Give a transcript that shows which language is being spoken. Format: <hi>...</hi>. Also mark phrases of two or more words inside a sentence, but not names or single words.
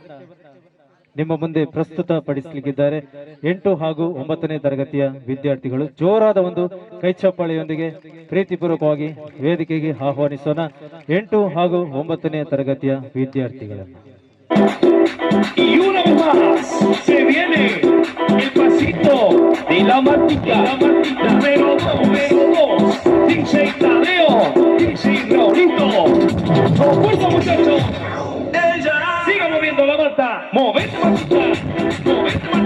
<kn>ನಿಮ್ಮ ಮುಂದೆ ಪ್ರಸ್ತುತಪಡಿಸಲಿಕ್ಕಿದ್ದಾರೆ 8 ಹಾಗೂ 9ನೇ ತರಗತಿಯ ವಿದ್ಯಾರ್ಥಿಗಳು. ಜೋರಾದ ಒಂದು ಕೈಚಪ್ಪಾಳೆಯೊಂದಿಗೆ ಪ್ರೀತಿಪೂರ್ವಕವಾಗಿ ವೇದಿಕೆಗೆ ಆಹ್ವಾನಿಸೋಣ 8 ಹಾಗೂ 9ನೇ ತರಗತಿಯ ವಿದ್ಯಾರ್ಥಿಗಳನ್ನು.</kn> <es>Y una vez más se viene el pasito de la Martica, número 2, DJ Tadeo, DJ Raulito. Con fuerza, muchachos. Siga moviendo la mata, movete, Martica, movete.</es>